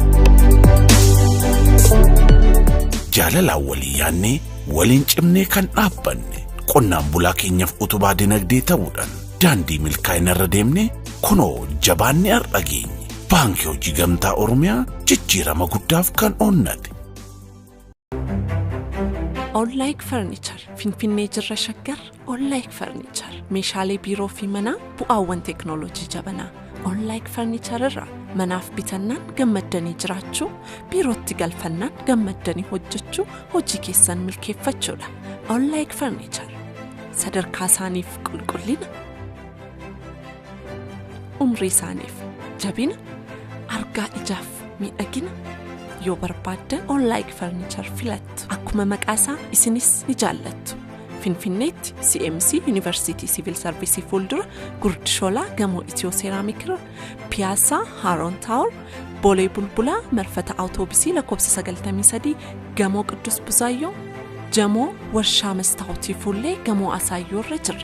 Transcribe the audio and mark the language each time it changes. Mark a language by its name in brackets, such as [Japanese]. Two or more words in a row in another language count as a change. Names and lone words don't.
[Oromo] Jaalalaan walii yaannee waliin cimnee kan dhaabbanne qonnaan bulaa keenyaaf utubaa dinagdee ta'uudhaan daandii milkaa'ina irra deemnee kunoo jabaanni har'a geenye baankii hojii gamtaa Oromiyaa jijjiirama guddaaf kan onnate. All-like furniture Finfinnee jirra shaggar all-like furniture meeshaalee biiroo fi manaa bu'aawwan teeknooloojii jabanaa all-like furniture irraa manaaf bitannaan gammaddanii jiraachuu biirootti galfannaan gammaddanii hojjechuu hojii keessan milkeeffachuudha. All-like furniture sadarkaa isaaniif qulqullina umrii isaaniif jabina argaa ijaaf miidhagina yoo barbaaddan all-like furniture filattu. akkuma maqaasaa isinis ni jaallattu. Finfinneetti CMC University Civil Service fuuldura Gurdishoolaa gamoo Itiyoo Seeraamikirra Piyaassaa Haroon Taawur Boolee Bulbulaa marfata awutoobisii lakkoofsa 93 gamoo Qiddus Buzaayyoo jamoo warshaa mastaawutii fuullee gamoo Asaayyoorra jirra.